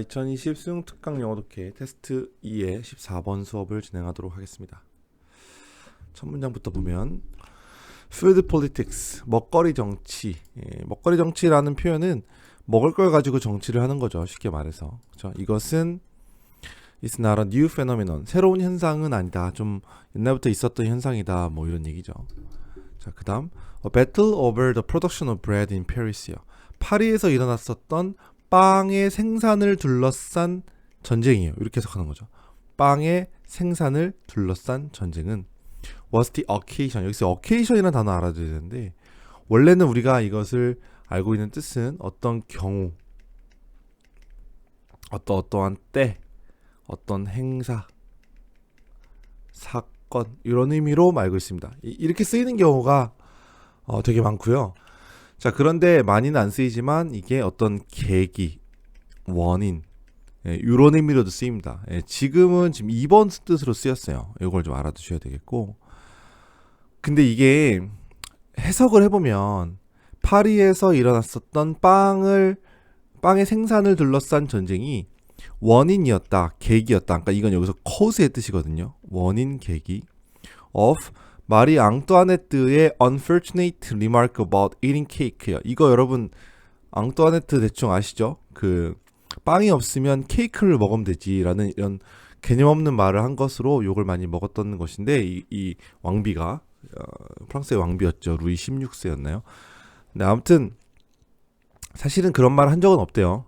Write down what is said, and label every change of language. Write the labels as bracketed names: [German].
[Korean] 2020 수능 특강 영어 독해 테스트 2의 14번 수업을 진행하도록 하겠습니다. 첫 문장부터 보면 [English] Food politics, [Korean] 먹거리 정치. 먹거리 정치라는 표현은 먹을 걸 가지고 정치를 하는 거죠. 쉽게 말해서. 그렇죠? 이것은 [English] It's not a new phenomenon. [Korean] 새로운 현상은 아니다. 좀 옛날부터 있었던 현상이다. 뭐 이런 얘기죠. 자, 그다음 [English] A battle over the production of bread in Paris요. [Korean] 파리에서 일어났었던 빵의 생산을 둘러싼 전쟁이에요. 이렇게 해석하는 거죠. 빵의 생산을 둘러싼 전쟁은 [English] was the occasion. [Korean] 여기서 occasion이라는 단어 알아둬야 되는데 원래는 우리가 이것을 알고 있는 뜻은 어떤 경우, 어떠한 때, 어떤 행사, 사건 이런 의미로 알고 있습니다. 이렇게 쓰이는 경우가 되게 많고요. 자, 그런데 많이는 안 쓰이지만 이게 어떤 계기, 원인, 이런 의미로도 쓰입니다. 지금 2번 뜻으로 쓰였어요. 이걸 좀 알아두셔야 되겠고. 근데 이게 해석을 해보면 파리에서 일어났었던 빵의 생산을 둘러싼 전쟁이 원인이었다, 계기였다. 그러니까 이건 여기서 cause의 뜻이거든요. 원인, 계기 [English] of 마리 앙뚜아네트의 unfortunate remark about eating cake요. [Korean] 이거 여러분 앙뚜아네트 대충 아시죠? 그 빵이 없으면 케이크를 먹으면 되지라는 이런 개념 없는 말을 한 것으로 욕을 많이 먹었던 것인데 이 왕비가 프랑스의 왕비였죠. 루이 16세였나요? 근데 아무튼 사실은 그런 말 한 적은 없대요.